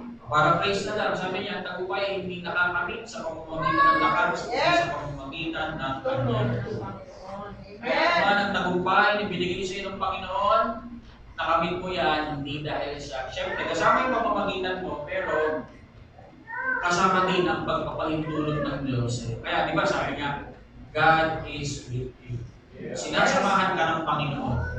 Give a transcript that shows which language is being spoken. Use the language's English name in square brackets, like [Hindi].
[Filipino] Para praise na lang, sabi niya, ang tagumpay hindi nakakamit sa pamamagitan ng lakas, sa pamamagitan ng kanyang. Kaya naman ang tagumpay na binigay sa iyo ng Panginoon, nakamit mo yan, hindi dahil sa, siyempre, kasama yung pamamagitan mo, pero kasama din ang pagpapahintulot ng Diyos. Kaya di ba sabi niya, [English] God is with you. [Filipino] Sinasamahan ka ng Panginoon.